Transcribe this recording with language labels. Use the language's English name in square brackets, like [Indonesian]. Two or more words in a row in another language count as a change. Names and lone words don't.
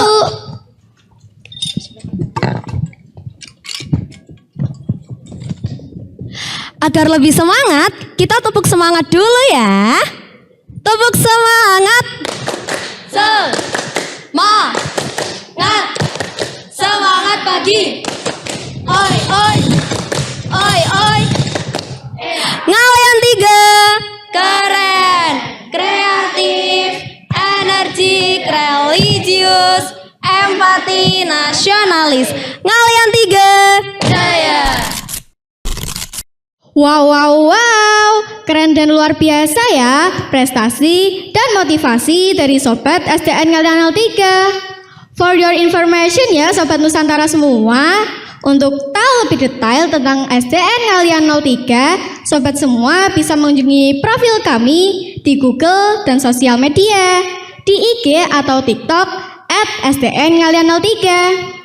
[Indonesian] Agar lebih semangat, kita tepuk semangat dulu ya. Tepuk semangat. Semangat. Semangat pagi. Oi, oi. Oi, oi. Ngalian 3. Keren, kreatif, energik, religius, empati, nasionalis. Ngalian 3. jaya. Wow, keren dan luar biasa ya prestasi dan motivasi dari Sobat SDN Ngalian 03. [English] For your information [Indonesian] ya Sobat Nusantara semua, Untuk tahu lebih detail tentang SDN Ngalian 03, sobat semua bisa mengunjungi profil kami di Google dan sosial media, di IG atau TikTok @SDN Ngalian 03.